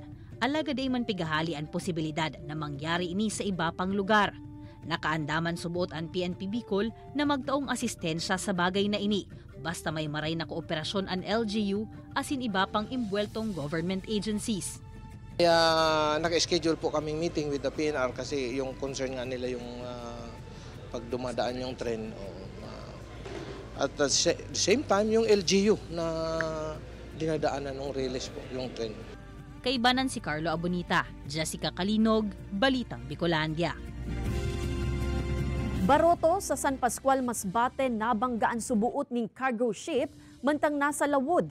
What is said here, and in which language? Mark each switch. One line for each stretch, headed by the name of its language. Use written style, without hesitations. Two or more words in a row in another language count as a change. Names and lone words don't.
Bikol: Alaga day man pigahali ang posibilidad na mangyari ini sa iba pang lugar. Nakaandaman subuot ang PNP Bicol na magtaong asistensya sa bagay na ini. Basta may maray na kooperasyon ang LGU asin iba pang imbweltong government agencies.
Filipino: Kaya naka-schedule po kaming
English: meeting with the PNR
Filipino: kasi yung concern nga nila yung pag dumadaan yung tren.
English: At the same time
Filipino: yung LGU na dinadaanan ng riles po yung tren.
Bikol: Kaibanan si Carlo Abonita, Jessica Kalinog, Balitang Bicolandia. Baroto sa San Pascual, Masbate nabanggaan subuot ning cargo ship mantang nasa lawod.